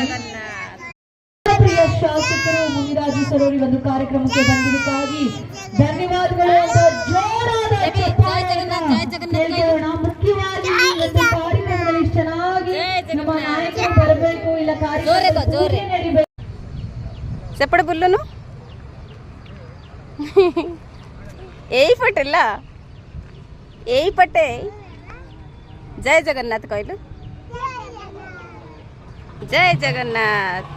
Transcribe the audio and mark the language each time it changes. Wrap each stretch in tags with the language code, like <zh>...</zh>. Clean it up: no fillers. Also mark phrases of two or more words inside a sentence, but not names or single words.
<kn>ಪ್ರಿಯ ಶಾಸಕರು ಮುನಿರಾಜು ಸರ್ ಅವರು ಒಂದು ಕಾರ್ಯಕ್ರಮಕ್ಕೆ ಬಂದಿದ್ದಕ್ಕಾಗಿ ಧನ್ಯವಾದಗಳು ಅಂತ ಜೋರಾದ ಚಪ್ಪಾಳೆಯನ್ನ ಮುಖ್ಯವಾಗಿ ಒಂದು ಕಾರ್ಯಕ್ರಮದಲ್ಲಿ ಚೆನ್ನಾಗಿ ನಮ್ಮ ನಾಯಕರು ಬರಬೇಕು ಇಲ್ಲ ಕಾರ್ಯಕ್ರಮ</kn> <or>ସେପଟେ ବୁଲୁନୁ ଏଇପଟେ ଲା ଏଇପଟେ ଜୟ ଜଗନ୍ନାଥ କହିଲୁ ଜୟ ଜଗନ୍ନାଥ</or>